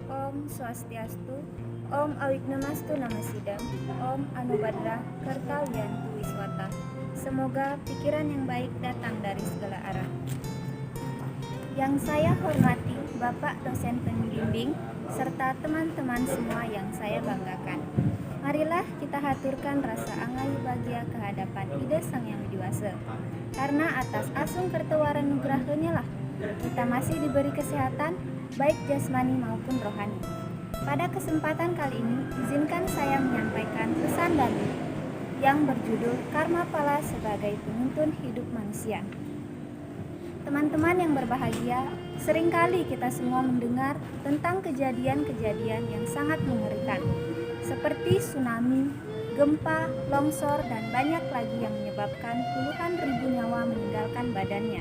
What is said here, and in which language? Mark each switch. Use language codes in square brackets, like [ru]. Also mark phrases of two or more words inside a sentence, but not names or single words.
[sa] Om Swastiastu, Om Awignomastu Namasidam, Om Anubhadra Kartawiyantu Wiswata. [id] Semoga pikiran yang baik datang dari segala arah. Yang saya hormati Bapak dosen pembimbing serta teman-teman semua yang saya banggakan. Marilah kita haturkan rasa angay bahagia kehadapan Ida Sang Yang Widiwasa. Karena atas asung kertawaran nugrahnya lah kita masih diberi kesehatan baik jasmani maupun rohani. Pada kesempatan kali ini izinkan saya menyampaikan pesan dari yang berjudul Karma Pala sebagai penuntun hidup manusia. Teman-teman yang berbahagia, seringkali kita semua mendengar tentang kejadian-kejadian yang sangat mengerikan, seperti tsunami, gempa, longsor, dan banyak lagi yang menyebabkan puluhan ribu nyawa meninggalkan badannya.